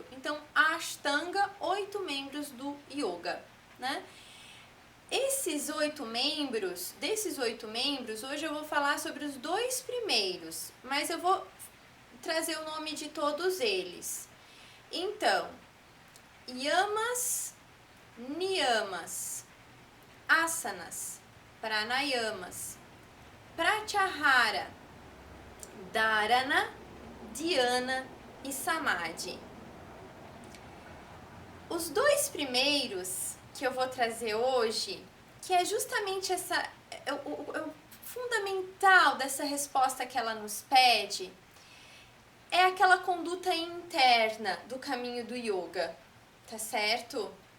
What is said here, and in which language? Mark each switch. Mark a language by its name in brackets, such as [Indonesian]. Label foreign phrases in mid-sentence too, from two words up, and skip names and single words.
[Portuguese] Então, Ashtanga, 8 membros do yoga, né? Desses 8 membros, hoje eu vou falar sobre os 2 primeiros, mas eu vou trazer o nome de todos eles. Então, yamas, niyamas, asanas, pranayamas, pratyahara, dharana, dhyana e samadhi. Os 2 primeiros que eu vou trazer hoje, que é justamente o fundamental dessa resposta que ela nos pede, é aquela conduta interna do caminho do yoga, tá certo?